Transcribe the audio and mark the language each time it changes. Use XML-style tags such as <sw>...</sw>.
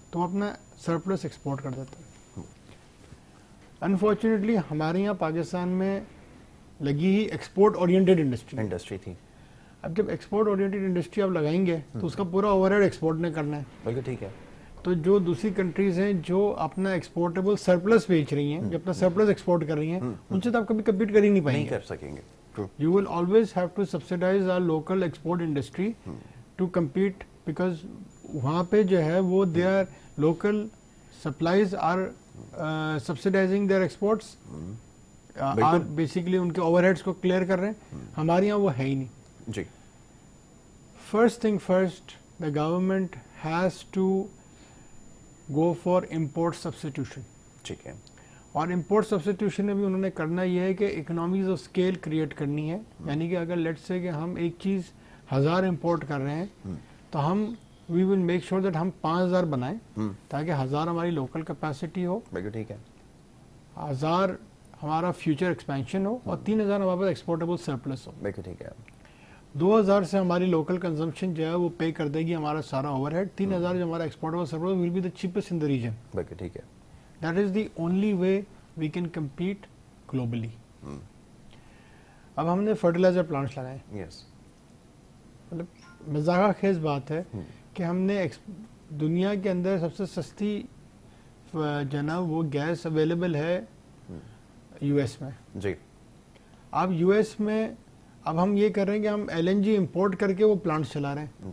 <ur>تو وہ اپنا سرپلس ایکسپورٹ کر دیتے ہیں. انفارچونیٹلی ہمارے یہاں پاکستان میں لگی ہی ایکسپورٹ اورینٹڈ انڈسٹری تھی. اب جب ایکسپورٹ اورینٹڈ انڈسٹری آپ لگائیں گے تو اس کا پورا اوور ہیڈ ایکسپورٹ نے کرنا ہے. بالکل ٹھیک ہے. تو جو دوسری کنٹریز ہیں جو اپنا ایکسپورٹیبل سرپلس بیچ رہی ہیں, جو اپنا سرپلس ایکسپورٹ کر رہی ہیں, ان سے تو آپ کبھی کمپیٹ کر ہی نہیں پائیں گے, نہیں کر سکیں گے.</ur> <en>You will always have to subsidize our local export industry to compete because</en> <ur>وہاں پہ جو ہے وہ</ur> <en>their local supplies are subsidizing their exports, are basically</en> <ur>ان کے اوور ہیڈس کو کلیئر کر رہے ہیں. ہمارے یہاں وہ ہے ہی نہیں. جی.</ur> <en>First thing first, the government has to go for import substitution.</en> <ur>ٹھیک ہے. اور امپورٹ سبسٹیوشن میں بھی انہوں نے کرنا یہ ہے کہ اکنامیز آف اسکیل کریٹ کرنی ہے. یعنی کہ اگر لیٹس سے کہ ہم ایک چیز 1000 امپورٹ کر رہے ہیں تو ہم</ur> <en>we will make sure that</en> <ur>ہم 5000 بنائیں تاکہ 1000 ہماری لوکل کیپیسٹی ہو, ٹھیک ہے, 1000 ہمارا فیوچر ایکسپینشن ہو اور 3000 ہمارے پاس ایکسپورٹیبل سرپلس ہو. ٹھیک ہے. 2000 سے ہماری لوکل کنزمپشن جو ہے وہ پے کر دے گی ہمارا سارا اوور ہیڈ.</ur> <en>3000</en> <ur>جو ہمارا exportable surplus</ur> <en>Will be the cheapest in the region.</en> <ur>ٹھیک ہے.</ur> <en>That is the only way we can compete globally.</en> <ur>اب ہم نے فرٹیلائزر پلانٹس لگائے. مطلب مزاح خیز بات ہے کہ ہم نے دنیا کے اندر سب سے سستی جو نا وہ گیس اویلیبل ہے یو ایس میں. جی. اب یو ایس میں اب ہم یہ کر رہے ہیں کہ ہم LNG امپورٹ کر کے وہ پلانٹس چلا رہے ہیں.</ur>